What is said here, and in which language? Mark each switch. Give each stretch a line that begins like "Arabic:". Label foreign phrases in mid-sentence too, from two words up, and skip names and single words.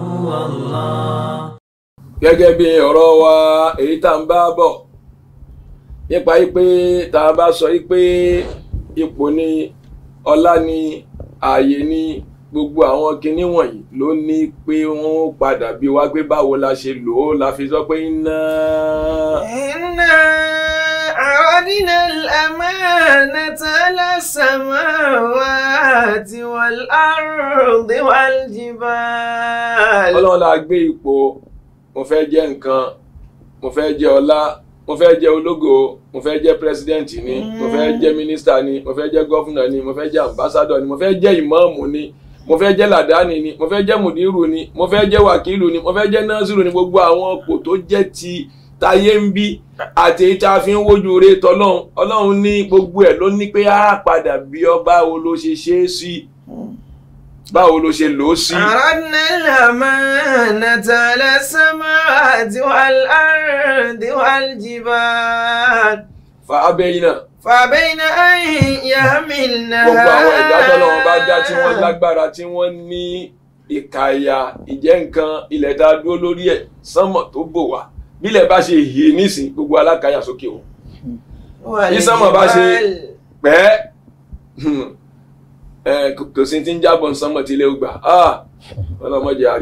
Yoruba: Gẹ́gẹ́ bí ọ̀rọ̀ wa èyí tá ń bá bọ̀ nípa pé tá a bá sọ pé ipò ni ọlá ni ààyè ni gbogbo àwọn kinní wọ̀nyí ló ní pé wọ́n padà bí wá pé báwo la ṣe lò ó la fi sọ pé inna
Arabic: عرضنا الأمانة على السماوات والأرض والجبال.
Yoruba: Ọlọ́run la gbé ipò mo fẹ́ jẹ́ nǹkan mo fẹ́ jẹ́ ọlá mo fẹ́ jẹ́ ológo mo fẹ́ jẹ́ pírẹsidẹ́ǹtì ni mo fẹ́ jẹ́ mínísítà ni mo fẹ́ jẹ́ gọ́fúnà ni mo fẹ́ jẹ́ àmbásádọ̀ ni mo fẹ́ jẹ́ ìmáàmù ni mo fẹ́ jẹ́ làdáni ni mo fẹ́ jẹ́ mùdírù ni mo fẹ́ jẹ́ wàkílù ni mo fẹ́ jẹ́ násírù ni gbogbo àwọn ipò tó jẹ́ ti táyé ń bí àti èyí tá a fi ń wojú rẹ̀ tọ́lọ́run Ọlọ́run ní gbogbo ẹ̀ ló ní pé á padà bí ọ báwo ló ṣe ṣe é sí báwo ló ṣe lò ó sí.
Arabic: عرضنا الأمانة على السماوات والأرض والجبال فأبين أن يحملنها.
Yoruba: gbogbo àwọn ẹ̀dá tọ́lọ́run bá dá tí wọ́n lágbára tí wọ́n ní ìkàyà ìjẹ́ nǹkan ilẹ̀ tá a dúró lórí ẹ̀ sánmọ̀ tó bò wá bílẹ̀ bá ṣe hì nísìn gbogbo alákàyà sókè o bí sánmọ̀ bá ṣe pẹ́ kò sí ti ń jábọ̀ sánmọ̀ tí ilé ó gbà ọlọ́mọdé àrí.